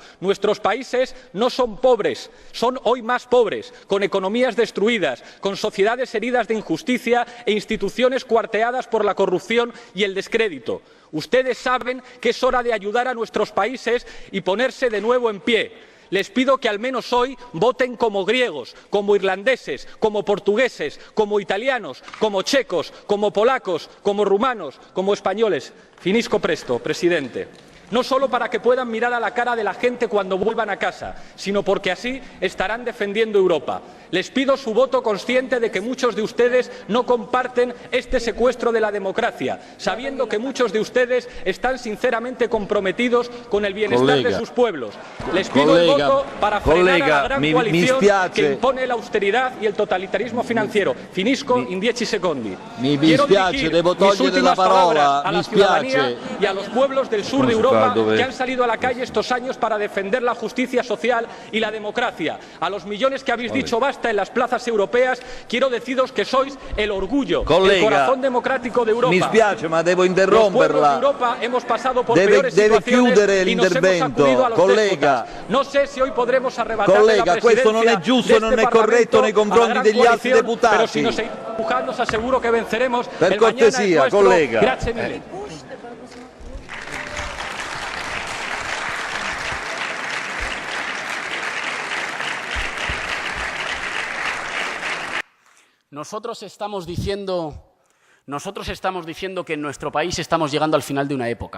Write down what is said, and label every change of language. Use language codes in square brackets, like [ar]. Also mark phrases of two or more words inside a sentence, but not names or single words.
[es] Nuestros países no son pobres, son hoy más pobres, con economías destruidas, con sociedades heridas de injusticia e instituciones cuarteadas por la corrupción y el descrédito. Ustedes saben que es hora de ayudar a nuestros países y ponerse de nuevo en pie. Les pido que al menos hoy voten como griegos, como irlandeses, como portugueses, como italianos, como checos, como polacos, como rumanos, como españoles. [it] Finisco presto, presidente. [es] No solo para que puedan mirar a la cara de la gente cuando vuelvan a casa, sino porque así estarán defendiendo Europa. Les pido su voto consciente de que muchos de ustedes no comparten este secuestro de la democracia, sabiendo que muchos de ustedes están sinceramente comprometidos con el bienestar de sus pueblos. Les pido el voto para frenar a la gran coalición que impone la austeridad y el totalitarismo financiero. [it] Finisco in 10 secondi. [es] Quiero dirigir mis últimas palabras a la ciudadanía y a los pueblos del sur de Europa que han salido a la calle estos años para defender la justicia social y la democracia. A los millones que habéis dicho basta en las plazas europeas, quiero deciros que sois el orgullo, el corazón democrático de Europa. [it] Mi spiace, ma devo [es] Los pueblos de [it] interromperla. [es] Europa hemos pasado por peores situaciones y nos hemos sacudido a los déspotas. No sé si hoy podremos arrebatarle la [it] Collega, [es] presidencia [it] questo non è giusto, [es] de [it] non [es] este [it] è corretto nei [es] Parlamento [it] confronti [es] a la gran [it] degli altri [es] coalición, [it] deputati. [es] Pero si nos seguimos empujando, os aseguro que venceremos. [it] Per [es] El mañana es [it] cortesia, [es] nuestro. [it] collega. Grazie mille. [es] Nosotros estamos diciendo que en nuestro país estamos llegando al final de una época.